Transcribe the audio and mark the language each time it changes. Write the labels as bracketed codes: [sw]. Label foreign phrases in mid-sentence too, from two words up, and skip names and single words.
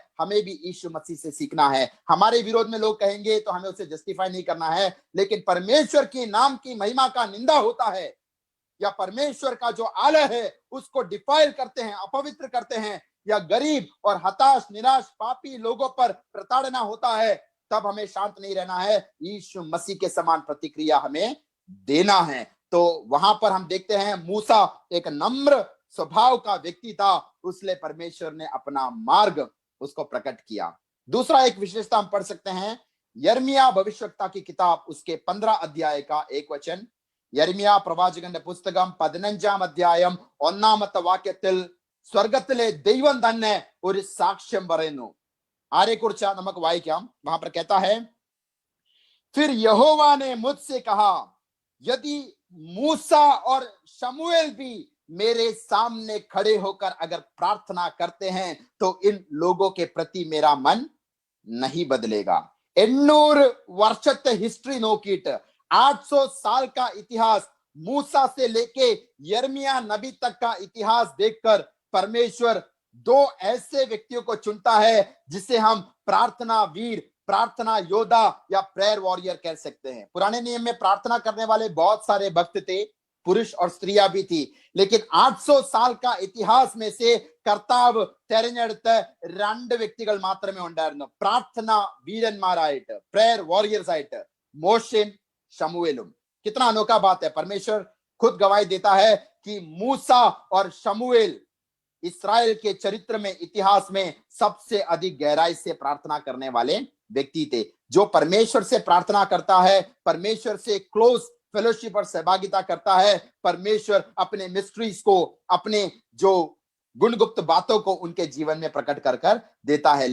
[hi] हमें भी यीशु मसीह से सीखना है. हमारे विरोध में लोग कहेंगे तो हमें उसे जस्टिफाई नहीं करना है, लेकिन परमेश्वर के नाम की महिमा का निंदा होता है या परमेश्वर का जो आलय है उसको डिफाइल करते हैं, अपवित्र करते हैं, या गरीब और हताश, निराश, पापी लोगों पर प्रताड़ना होता है, तब हमें शांत नहीं रहना है, यीशु मसीह के समान प्रतिक्रिया हमें देना है। तो वहां पर हम देखते हैं मूसा एक नम्र स्वभाव का व्यक्ति था, उसलिए परमेश्वर ने अपना मार्ग उसको प्रकट किया। दूसरा एक विशेषता हम पढ़ सकते हैं, यर्मिया भविष्यवक्ता की किताब उसके 15 अध्याय का 1 वचन। [ml] യർമ്മിയ പ്രവാചകന്റെ പുസ്തകം 15 അധ്യായം 1 വാക്യത്തിൽ സ്വർഗത്തിലെ ദൈവം തന്നെ ഒരു സാക്ഷ്യം പറയുന്നു. ആരെക്കുറിച്ചാ നമുക്ക് വായിക്കാം. [hi] वहां पर कहता है, फिर यहोवा ने मुझसे कहा, यदि मूसा और शमूएल भी मेरे सामने खड़े होकर अगर प्रार्थना करते हैं तो इन लोगों के प्रति मेरा मन नहीं बदलेगा. [ml] 800 വർഷത്തെ ഹിസ്റ്ററി നോക്കിയിട്ട് [hi] 800 साल का इतिहास, मूसा से लेके यर्मिया नबी तक का इतिहास देखकर परमेश्वर दो ऐसे व्यक्तियों को चुनता है जिसे हम प्रार्थना वीर, प्रार्थना योद्धा या [en] prayer warrior [hi] कह सकते हैं. पुराने नियम में प्रार्थना करने वाले बहुत सारे भक्त थे, पुरुष और स्त्रियां भी थी, लेकिन 800 साल का इतिहास में से [ml] കർത്താവ് തെരഞ്ഞെടുത്ത 2 വ്യക്തികൾ മാത്രമേ ഉണ്ടായിരുന്നു, പ്രാർത്ഥന വീരന്മാരായിട്ട്, [en] prayer warriors [ml] ആയിട്ട്, മോശയും शमूएलुम. [hi] कितना अनोखा बात है. परमेश्वर खुद गवाही देता है कि मूसा और शमूएल इस्राएल के चरित्र में, इतिहास में सबसे अधिक गहराई से प्रार्थना करने वाले व्यक्ति थे. जो परमेश्वर से प्रार्थना करता है, परमेश्वर से [en] close fellowship [hi] और सहभागिता करता है, परमेश्वर अपने मिस्ट्रीज को, अपने जो गुणगुप्त बातों को उनके जीवन में प्रकट कर कर देता है.